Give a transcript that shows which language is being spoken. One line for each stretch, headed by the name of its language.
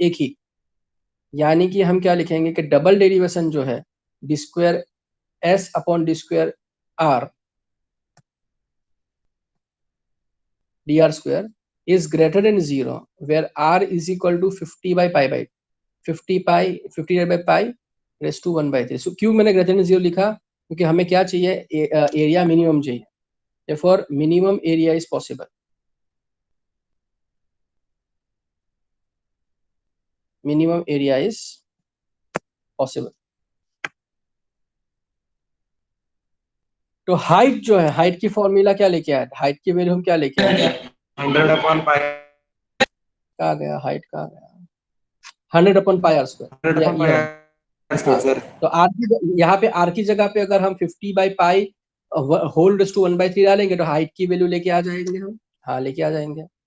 Hindi: एक ही, यानी कि हम क्या लिखेंगे कि
English: double derivation
Hindi: जो है
English: D square S upon D square R D R square is greater than 0 where R is equal to 50 by pi by 50 by pi raise to 1/3।
Hindi: सो क्यों मैंने ग्रेटर देन 0 लिखा? क्योंकि हमें क्या चाहिए? एरिया मिनिमम चाहिए।
English: therefore minimum area is possible। minimum area is possible।
Hindi: तो height जो है, हाइट की फॉर्मूला क्या लेके आया, हाइट की वैल्यू हम क्या लेके आए,
English: 100/पाई।
Hindi: कहाँ गया हाइट, कहाँ गया, 100/πr²,
English: 100/पाई
Hindi: हाँ। सर। तो आर की यहाँ पे आर की जगह पे अगर हम 50/π होल रेज़ टू 1/3 डालेंगे तो हाइट की वैल्यू लेके आ जाएंगे हम, हाँ लेके आ जाएंगे।